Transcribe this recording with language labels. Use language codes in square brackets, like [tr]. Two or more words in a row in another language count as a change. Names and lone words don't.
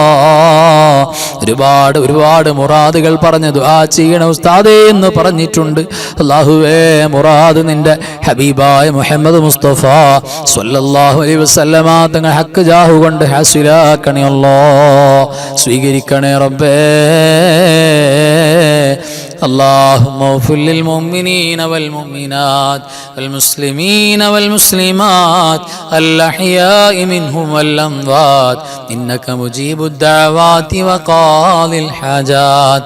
[ml] ഒരുപാട് മുറാദുകൾ പറഞ്ഞ് ദുആ ചെയ്യണം ഉസ്താദേ എന്ന് പറഞ്ഞിട്ടുണ്ട്. അല്ലാഹുവേ മുറാദ് നിന്റെ ഹബീബായ മുഹമ്മദ് മുസ്തഫ [ar] صلى الله عليه وسلم [ml] തങ്ങൾ ഹക്ക് ജാഹു കൊണ്ട് ഹാസിലാക്കണേ അല്ലാ. സ്വീകരിക്കണേ റബ്ബേ. [ar] اللهم اغفر للمؤمنين والمؤمنات والمسلمين والمسلمات الأحياء منهم والأموات إنك مجيب الدعوات وقاضي الحاجات.